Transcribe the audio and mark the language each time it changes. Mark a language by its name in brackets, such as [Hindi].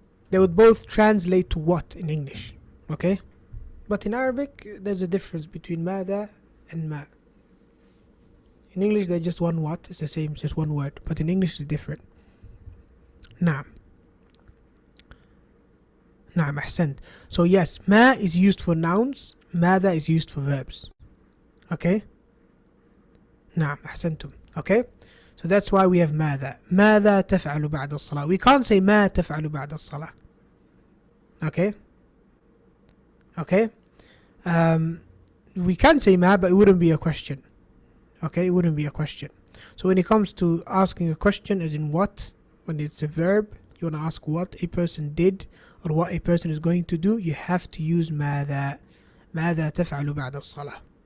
[English] They would both translate to what in English. Okay, but in Arabic there's a difference between ماذا and ما. In English they're just one what, it's the same, it's just one word, but in English it's different. [Arabic] نعم أحسنت. [English] So yes, ما is used for nouns, ماذا is used for verbs. Okay, [Arabic] نعم أحسنتم. [English] Okay, so that's why we have [Arabic] ماذا تفعل بعد الصلاة. [English] We can't say [Arabic] ما تفعل بعد الصلاة. [English] Okay, we can say ما, but it wouldn't be a question. Okay, it wouldn't be a question. So when it comes to asking a question, as in what, when it's a verb, you want to ask what a person did or what a person is going to do, you have to use [Arabic] ماذا تفعل بعد الصلاة.